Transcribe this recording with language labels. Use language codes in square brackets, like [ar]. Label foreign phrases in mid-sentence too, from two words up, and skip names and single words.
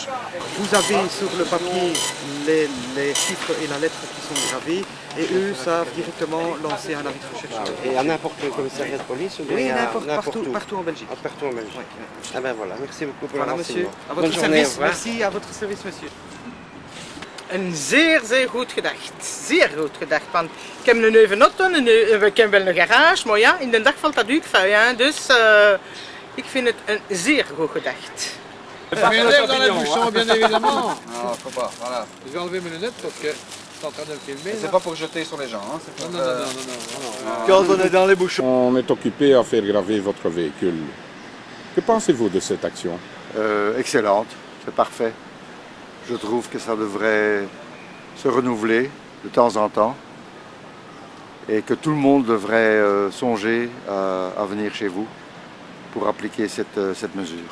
[fr] Vous avez sur le papier les chiffres et la lettre qui sont gravés et eux savent directement lancer un avis de recherche. Et à n'importe quel commissariat de police ou bien oui, partout en Belgique. Partout en Belgique. Ah ben voilà, merci beaucoup pour voilà, le monsieur. renseignement. À votre Bonne journée, service, merci, à votre service, monsieur. [nl] Een zeer, zeer goed gedacht. Zeer goed gedacht. Want ik heb een neuve auto, ik heb wel een garage, maar ja, in de dag valt dat ook vuil. Hein? Dus ik vind het een zeer goed gedacht. [fr] Regardez dans les bouchons, bien évidemment. Non, faut pas, voilà. Je vais enlever mes lunettes parce que je suis en train de me filmer. C'est pas pour jeter sur les gens, hein. Non. Quand on est dans les bouchons. On est occupé à faire graver votre véhicule. Que pensez-vous de cette action? Excellente, c'est parfait. Je trouve que ça devrait se renouveler de temps en temps et que tout le monde devrait songer à venir chez vous pour appliquer cette mesure.